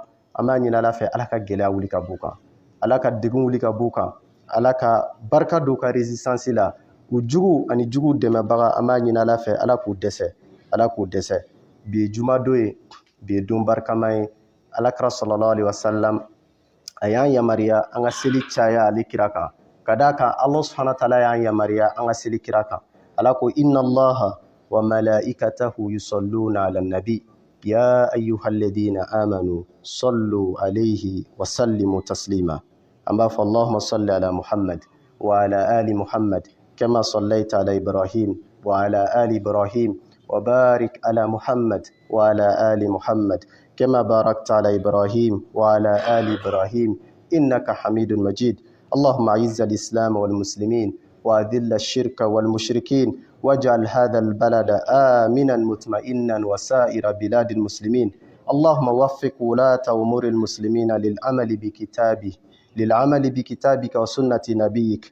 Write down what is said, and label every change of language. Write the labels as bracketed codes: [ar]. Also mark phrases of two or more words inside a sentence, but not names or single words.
[bm] An b'a ɲini Ala fɛ Ala ka gɛlɛya wuli ka b'u kan, Ala ka degun wuli ka b'u kan, Ala ka barika don u ka résistance la. U jugu ani jugu dɛmɛbaga an b'a ɲini Ala fɛ Ala k'u dɛsɛ, Ala k'u dɛsɛ. Bi ye jumadon ye, bi ye don barikama ye. Alakira [ar] صلى الله عليه وسلم [bm] a y'an yamariya an ka seli caya ale kira kan, ka d'a kan Allah [ar] سبحانه وتعالى [bm] y'an yamariya an ka seli kira kan. Ala ko [ar] إن الله وملائكته يصلون على النبي يا أيها الذين آمنوا صلوا عليه وسلموا تسليما. [bm] An b'a fɔ [ar] اللهم صل على محمد وعلى آل محمد كما صليت على إبراهيم وعلى آل إبراهيم وبارك على محمد وعلى آل محمد كما باركت على إبراهيم وعلى آل إبراهيم إنك حميد مجيد. اللهم أعز الإسلام والمسلمين وأذل الشرك والمشركين واجعل هذا البلد آمنا مطمئنا وسائر بلاد المسلمين. اللهم وفق ولاة أمور المسلمين للعمل بكتابه للعمل بكتابك وسنة نبيك.